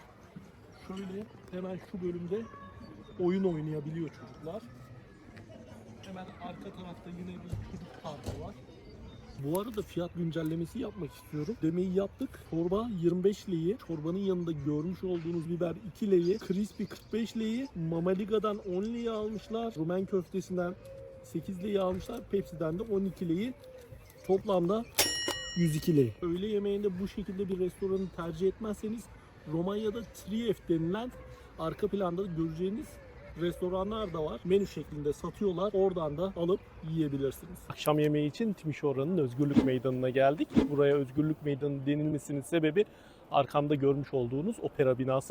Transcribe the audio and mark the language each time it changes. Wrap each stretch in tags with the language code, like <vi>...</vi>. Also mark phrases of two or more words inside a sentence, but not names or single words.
<tr>Şöyle hemen şu bölümde oyun oynayabiliyor çocuklar. Hemen arka tarafta yine bir çocuk parkı var. Bu arada fiyat güncellemesi yapmak istiyorum. Demeyi yaptık. Çorba 25 lei. Çorbanın yanında görmüş olduğunuz biber 2 lei. Crispy 45 lei. Mamaliga'dan 10 lei almışlar. Rumen köftesinden 8 lei almışlar. Pepsi'den de 12 lei. Toplamda 102 lei. Öğle yemeğinde bu şekilde bir restoranı tercih etmezseniz Romanya'da Trief denilen arka planda göreceğiniz restoranlar da var. Menü şeklinde satıyorlar. Oradan da alıp yiyebilirsiniz. Akşam yemeği için Timișoara'nın Özgürlük Meydanı'na geldik. Buraya Özgürlük Meydanı denilmesinin sebebi arkamda görmüş olduğunuz opera binası.</tr>